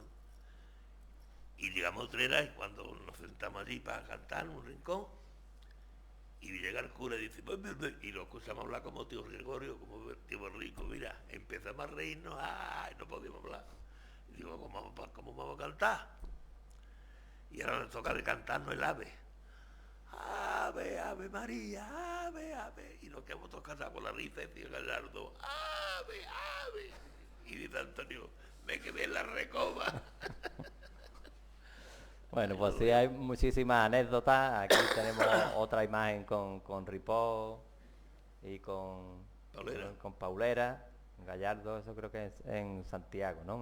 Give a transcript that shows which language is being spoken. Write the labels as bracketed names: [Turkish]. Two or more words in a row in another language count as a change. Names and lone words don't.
[Spanish] Y llegamos a Utrera y cuando nos sentamos allí para cantar en un rincón, y llega el cura y dice, y lo escuchamos hablar como tío Gregorio, como tío Borrico, mira, empezamos a reírnos, ¡ay! No podíamos hablar. Y Digo, ¿cómo vamos a cantar? Y ahora nos toca de cantarnos el ave. Ave, ave María, ave, ave. Y nos quedamos todos cansados por la risa y decía Gallardo, ave, ave. Y dice Antonio, me quedé en la recoba. Bueno, pues sí, hay muchísimas anécdotas. Aquí tenemos otra imagen con Ripoll y con Paulera, Gallardo, eso creo que es en Santiago, ¿no?